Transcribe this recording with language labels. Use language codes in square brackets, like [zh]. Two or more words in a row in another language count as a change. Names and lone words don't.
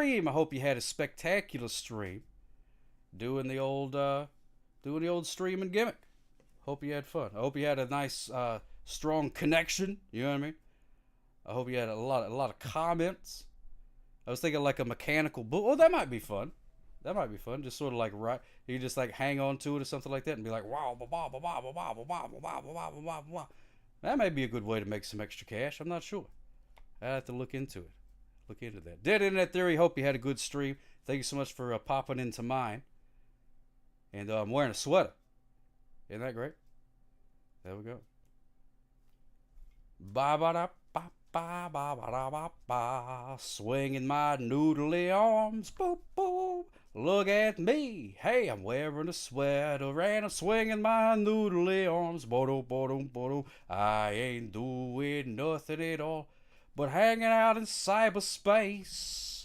[en] I hope you had a spectacular stream. Doing the old streaming gimmick. Hope you had fun. I hope you had a nice, strong connection. You know what I mean? I hope you had a lot of comments. I was thinking like a mechanical bull. Oh, that might be fun. That might be fun. Just sort of like you just like hang on to it or something like that and be like wow, ba ba ba ba ba ba ba ba ba ba ba ba. That may be a good way to make some extra cash. I'm not sure. I have to look into it. Look into that. Dead Internet Theory. Hope you had a good stream. Thank you so much for popping into mine. And I'm wearing a sweater. Isn't that great? There we go. Ba ba da ba ba ba ba da ba ba. Swinging my noodly arms. Boop boop. Look at me. Hey, I'm wearing a sweater and I'm swinging my noodly arms. Bodo bodo bodo. I ain't doing nothing at all but hanging out in cyberspace.